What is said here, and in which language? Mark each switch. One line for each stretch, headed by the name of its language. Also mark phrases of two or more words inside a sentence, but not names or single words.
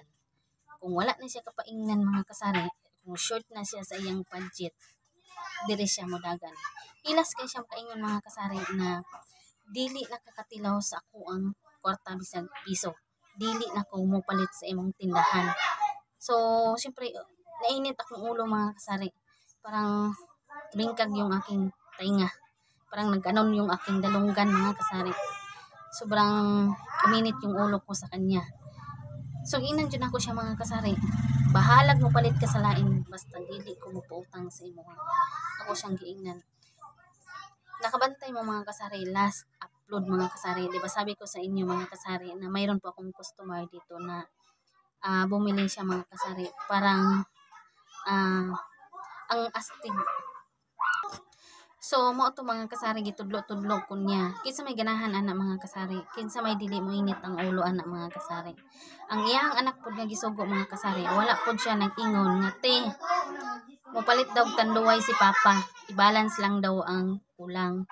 Cebuano: Kung wala na siya kapaingnan mga kasari, kung short na siya sa iyang budget, diri siya modagan. Ilas kay siya kaingon mga kasari na dili nakakatilaw sa ako ang kwarta bisag piso. Dili na ko mopalit sa imong tindahan. So, siyempre, nainit akong ulo mga kasari.
Filipino: Parang bingkag yung aking tainga. Parang nag-anon yung aking dalunggan mga kasari. Sobrang uminit yung ulo ko sa kanya.
Cebuano: So, inan dyan ako siya mga kasari. Bahalag mo palit ka sa lain. Basta dili ko mo pautang sa imo. Ako siyang giingnan. Nakabantay mo mga kasari.
English: Last upload
Cebuano: mga kasari.
Filipino: Diba sabi ko sa inyo mga kasari na mayroon po akong customer dito na bumili siya mga kasari. Parang ang astig.
Cebuano: So, mo to mga kasari gitudlo-tudlo ko niya. Kinsa may ganahan ana mga kasari. Kinsa may dili mo init ang ulo ana mga kasari. Ang iyang anak pud nga gisugo mga kasari. Wala pud siya nag-ingon nga te. Mopalit daw tanduway si papa. I-balance lang daw ang kulang.